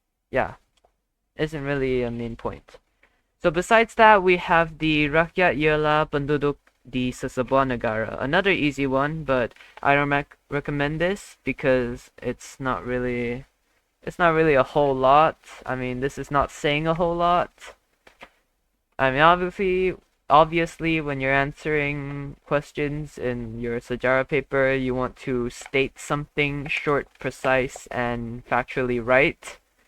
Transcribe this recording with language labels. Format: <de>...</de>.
<en>Yeah, isn't really a main point. So besides that, we have the</en> <ms>rakyat ialah penduduk di sesebuah negara.</ms> <en>Another easy one, but I don't recommend this because it's not really a whole lot. I mean, this is not saying a whole lot. I mean, obviously, obviously when you're answering questions in your Sejarah paper, you want to state something short, precise, and factually right.</en>